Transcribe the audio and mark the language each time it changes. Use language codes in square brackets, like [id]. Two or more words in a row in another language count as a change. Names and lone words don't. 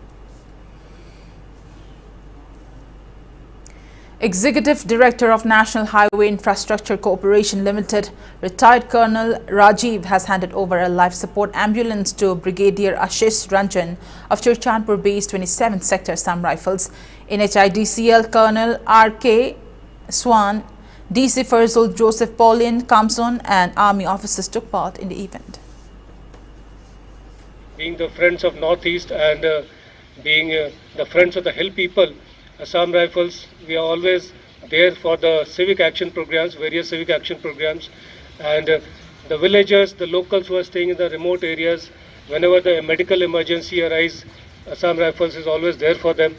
[en] Executive Director of National Highway Infrastructure Corporation Limited, retired Colonel Rajiv, has handed over a life support ambulance to Brigadier Ashish Ranjan of Churchandpur-based 27th Sector Assam Rifles. NHIDCL Colonel R.K. Swan, DC Farzul Joseph Pauline Kamson and Army officers took part in the event. Being the friends of Northeast and being the friends of the hill people, Assam Rifles, we are always there for the civic action programs, various civic action programs, and the villagers, the locals who are staying in the remote areas, whenever the medical emergency arises, Assam Rifles is always there for them.